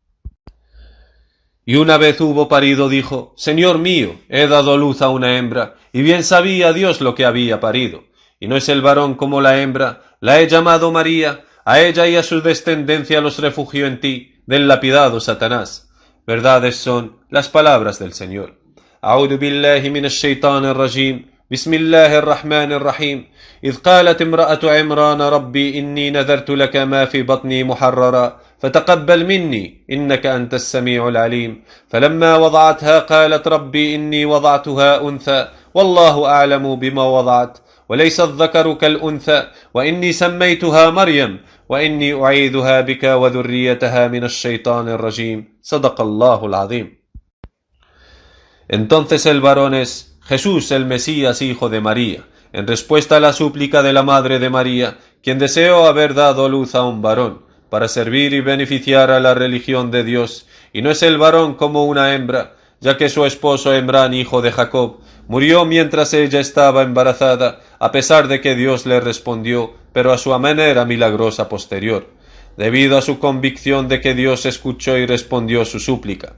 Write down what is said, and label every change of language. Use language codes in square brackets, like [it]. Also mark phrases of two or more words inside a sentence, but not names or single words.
[es] Y una vez hubo parido dijo, Señor mío, he dado luz a una hembra, y bien sabía Dios lo que había parido, y no es el varón como la hembra, la he llamado María, a ella y a su descendencia los refugio en ti, del lapidado Satanás. Verdades son las palabras del Señor. [ar] أعوذ بالله من الشيطان الرجيم. بسم الله الرحمن الرحيم. إذ قالت امرأة عمران ربي إني نذرت لك ما في بطني محررا فتقبل مني إنك أنت السميع العليم فلما وضعتها قالت ربي إني وضعتها أنثى والله أعلم بما وضعت وليس الذكر كالأنثى وإني سميتها مريم وإني أعيذها بك وذريتها من الشيطان الرجيم صدق الله العظيم. [es] Entonces el varón es Jesús el Mesías, hijo de María, en respuesta a la súplica de la madre de María, quien deseó haber dado luz a un varón, para servir y beneficiar a la religión de Dios, y no es el varón como una hembra, ya que su esposo Emrán, hijo de Jacob, murió mientras ella estaba embarazada, a pesar de que Dios le respondió, pero a su manera milagrosa posterior, debido a su convicción de que Dios escuchó y respondió su súplica.